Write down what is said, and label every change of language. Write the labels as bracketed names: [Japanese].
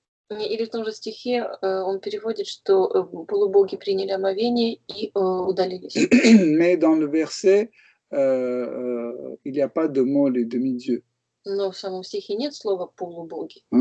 [Russian] Или в том же стихе он переводит, что полубоги приняли омовение и удалились. [French] Mais dans le verset, il n'y a pas de mot les demi-dieux. [Russian] Но в самом стихе нет слова полубоги.